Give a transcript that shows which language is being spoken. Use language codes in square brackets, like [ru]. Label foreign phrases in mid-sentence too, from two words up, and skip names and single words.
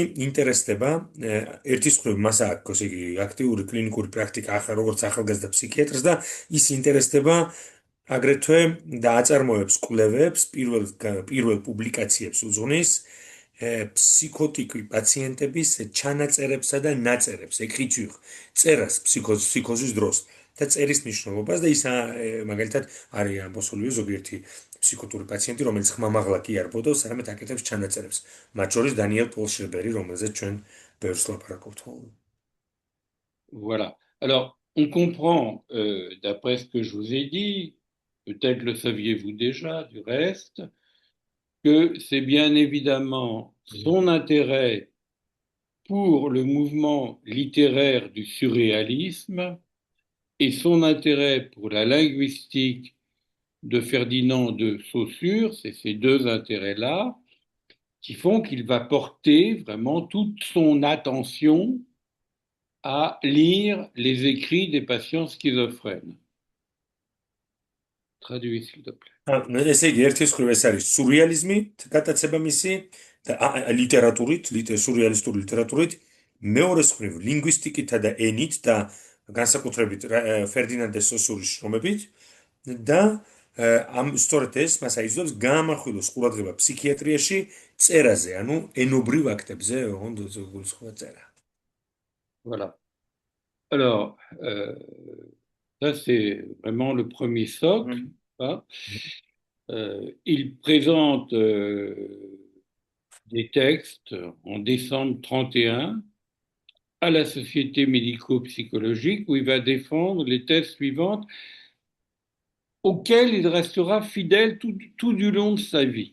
[ka] ინტერესდება ერთის მხრივ მას აქვს ესე იგი აქტიური კლინიკური პრაქტიკა როგორც ახალგაზრდა ფსიქიატრს და ის ინტერესდება აგრეთვე და აწარმოებს კვლევებს პირველ პუბლიკაციებს უძღვნის ფსიქოტიკი პაციენტების ჩანაწერებსა და ნაწერებს écriture წერას ფსიქოზის დროს და წერის მნიშვნელობას და ის მაგალითად არის ამბობს ოლივიე ზოგიერთი ფსიქოტური პაციენტი, რომელიც ხმამაღლა კი არ ბოდავს, არამედ აკეთებს ჩანაწერებს. მათ შორის დანიელ პოლ შებერი, რომელზეც ჩვენ ბევრს ლაპარაკობთ. [fr] Voilà. Alors, on comprend, d'après ce que je vous ai dit, peut-être le saviez-vous déjà du reste, que c'est bien évidemment son intérêt pour le mouvement littéraire du surréalisme et son intérêt pour la linguistique de Ferdinand de Saussure, c'est ces deux intérêts-là, qui font qu'il va porter vraiment toute son attention à lire les écrits des patients schizophrènes. Traduis, s'il te plaît. [ka] ესე იგი, ერთის მხრივ ეს არის სურეალიზმი, გატაცება მისი და ლიტერატურით, სურეალისტური ლიტერატურით, მეორეს მხრივ ლინგვისტიკითა და ენით და განსაკუთრებით ფერდინანდ დე სოსურის შრომებით და ამ სწორედ ეს მას აიძულებს გაამახვილოს ყურადღება ფსიქიატრიაში წერაზე, ანუ ენობრივ აქტებზე, ოღონდ გულისხმობა წერა. [fr] Voilà. Alors, ça c'est vraiment le premier socle. Il présente des textes en décembre 31 à la Société médico-psychologique où il va défendre les thèses suivantes auxquelles il restera fidèle tout du long de sa vie.